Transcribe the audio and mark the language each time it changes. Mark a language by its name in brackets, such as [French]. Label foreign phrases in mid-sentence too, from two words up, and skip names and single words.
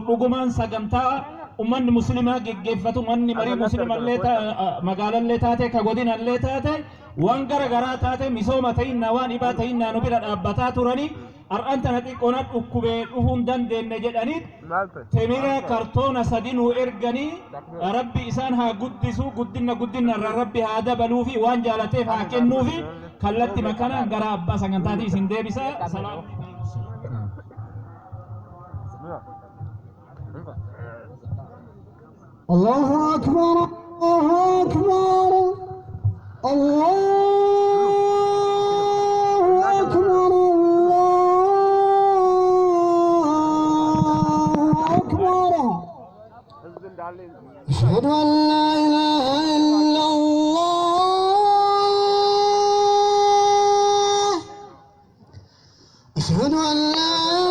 [Oromo] Dhugumaan sagantaa ummanni muslimaa geggeeffatu manni marii muslimallee magaalallee taate ka godinallee taate waan garagaraa taate misooma ta'innaa waan dhibaa ta'innaa nu bira dhaabbataa turanii har'aan tana xiqqoona dhukkubee dhufuun dandeenye jedhanii temira kartoona sadi nu erganii rabbi isaan haa guddisu guddina irraa rabbi haa dabaluu fi waan jaalateef haa kennuu fi kallatti makanaan gara abbaa sagantaatii isin deebisa. [Arabic] الله أكبر الله أكبر الله أكبر الله أكبر أشهد أن لا إله إلا الله أشهد أن لا